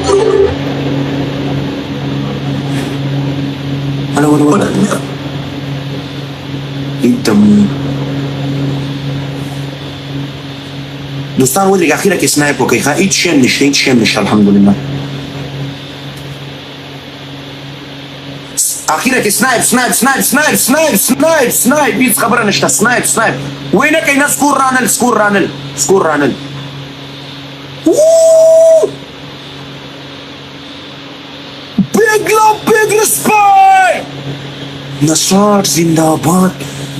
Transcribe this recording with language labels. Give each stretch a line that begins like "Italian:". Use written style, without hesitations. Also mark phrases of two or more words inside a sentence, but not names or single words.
Pashto: ولا एकदम دوستان ودرېږه اخیره کې سنایپ وکړئ ښه هېڅ شی هم نشته الحمدلله اخیره کې سنایپ هېڅ خبره نشته سنایپ وی نه کوي نه سکور رانل
English: big love big respect
Pashto: نصار زنده‌باد